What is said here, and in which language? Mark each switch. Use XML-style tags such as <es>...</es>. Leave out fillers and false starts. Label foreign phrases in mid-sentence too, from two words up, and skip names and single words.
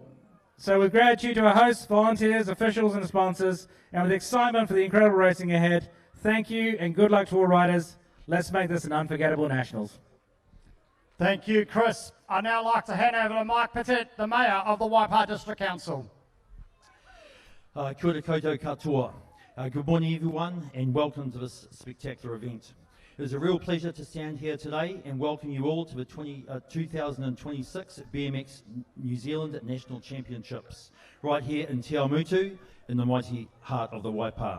<en>So with gratitude to our hosts, volunteers, officials and sponsors, and with excitement for the incredible racing ahead, thank you and good luck to all riders. Let's make this an unforgettable Nationals. Thank you, Chris. I'd now like to hand over to Mike Petit, the Mayor of the Waipa District Council.</en> <mi>Kia ora koutou katoa.</mi> <en>Good morning everyone and welcome to this spectacular event. It is a real pleasure to stand here today and welcome you all to the 2026 BMX New Zealand National Championships right here in Te Awamutu in the mighty heart of the Waipa.</en>